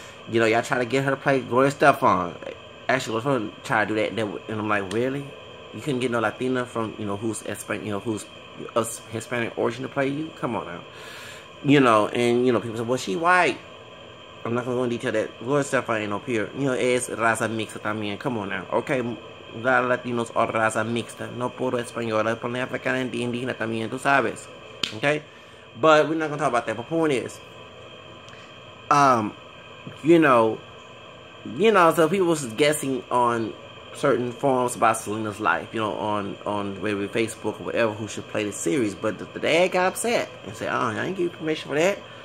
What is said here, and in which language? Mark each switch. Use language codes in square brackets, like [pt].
[en] You know, y'all try to get her to play Gloria Estefan. Actually, let's trying to try to do that, and I'm like, really? You couldn't get no Latina from, you know, who's Hispanic, you know, who's of Hispanic origin to play you? Come on now. You know, and, you know, people say, well, she white. I'm not going to go into detail that. Gloria Estefan ain't no peer. You know, [es] es raza mixta también. [en] Come on now. Okay, la Latinos are [es] raza mixta. No puro española, por africana [en] and [es] indígena también, tú sabes. [en] Okay? But we're not going to talk about that. But point is, you know, so people was guessing on certain forums about Selena's life, you know, on maybe Facebook or whatever, who should play the series. But the dad got upset and said, oh, I ain't give you permission for that.